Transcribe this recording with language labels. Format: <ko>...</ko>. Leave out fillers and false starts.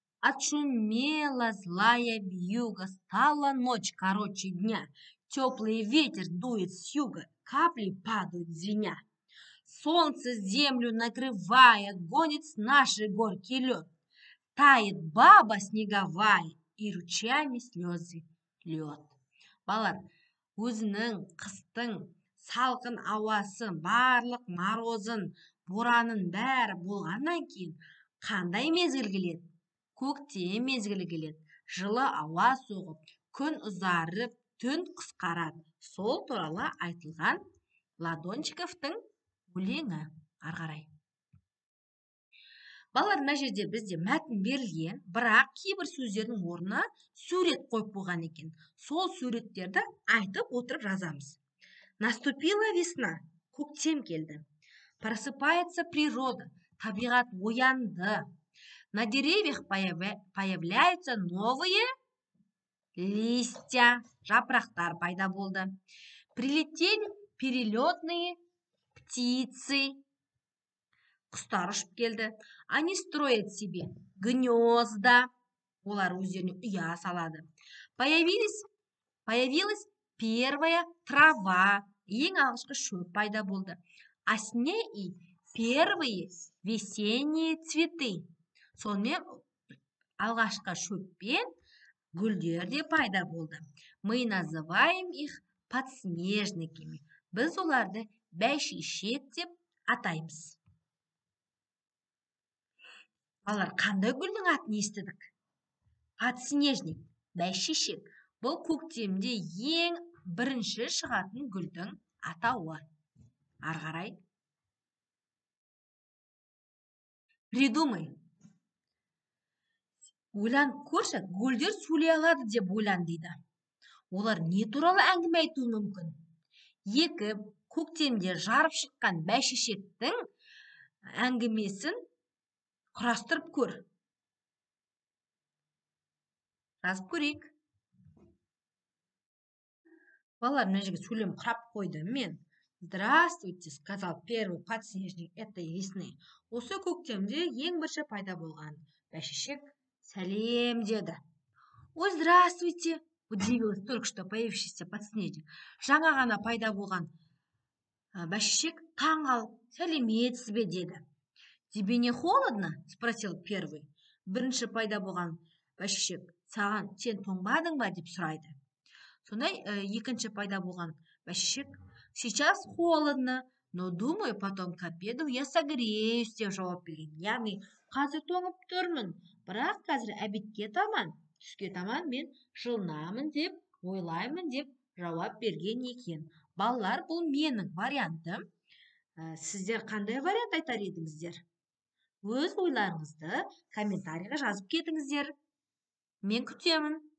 <ru>Отшумела злая вьюга, стала ночь короче дня. Теплый ветер дует с юга, капли падают звеня. Солнце землю накрывая, гонит с нашей горки лед. Тает баба снеговая, и ручьями слезы льет.</ru> <kk>Балалар, өзінің қыстың салқын ауасы, барлық марозын, боранын бәрі болғаннан кейін қандай мезгіл келеді? Көктем мезгілі келеді. Жылы ауа соғып, күн ұзарып, түн қысқарады. Сол туралы айтылған Ладончиковтың өлеңі. Ары қарай. Балалар, мына жерде бізде мәтін берілген, бірақ кейбір сөздердің орнына сурет қойып қойған екен. Сол суреттерді айтып отырып жазамыз.</kk> <ru>Наступила весна,</ru> <kk>көктем келді.</kk> <ru>Просыпается природа,</ru> <kk>табиғат оянды.</kk> <ru>На деревьях появляются новые листья,</ru> <kk>жапырақтар пайда болды.</kk> <ru>Прилетели перелетные птицы.</ru> <kk>Құстар ұшып келді.</kk> <ru>Они строят себе гнезда.</ru> <kk>Олар өздеріне ұя салады.</kk> <ru>Появилась первая трава.</ru> <kk>Ең алғашқы шөп пайда болды.</kk> <ru>А с ней и первые весенние цветы.</ru> <kk>Сонымен алғашқы шөппен гүлдер де пайда болды.</kk> <ru>Мы называем их подснежниками.</ru> <kk>Біз оларды бәйшешек деп атаймыз. Балалар, қандай гүлдің атын естідік? Подснежник, бәйшешек. Бұл көктемде ең бірінші шығатын гүлдің атауы. Ары қарай.</kk> <ru>Придумай.</ru> <kk>Ойлан көрші, гүлдер сөйлей алады деп ойлан дейді. Олар не туралы әңгіме айтуы мүмкін? Екі көктемде жарып шыққан бәйшешектің әңгімесін құрастырып көр. Жазып көрейік. Балалар, мына жерге сөйлем құрап қойдым мен.</kk> <ru>Здравствуйте, сказал первый подснежник этой весны.</ru> <kk>Осы көктемде ең бірінші пайда болған бәйшешек сәлем деді.</kk> <ru>Ой, здравствуйте, удивилась только что появившийся подснежник.</ru> <kk>Жаңа ғана пайда болған бәйшешек таң қалып, сәлеметсіз бе деді.</kk> <ru>Тебе не холодно? Спросил первый.</ru> <kk>Бірінші пайда болған бәйшешек, саған сен тоңбадың ба деп сұрайды. Сондай екінші пайда болған бәйшешек,</kk> <ru>сейчас холодно, но думаю, потом к обеду я согреюсь</ru> <kk>деп жауап берген. Яғни, қазір тоңып тұрмын, бірақ қазір обедке таман, түске таман мен жылынамын деп, ойлаймын деп жауап берген екен. Балалар, бұл менің вариантым. Сіздер қандай вариант айтар едіңіздер? Өз ойларыңызды комментарийға жазып кетіңіздер. Мен күтемін.</kk>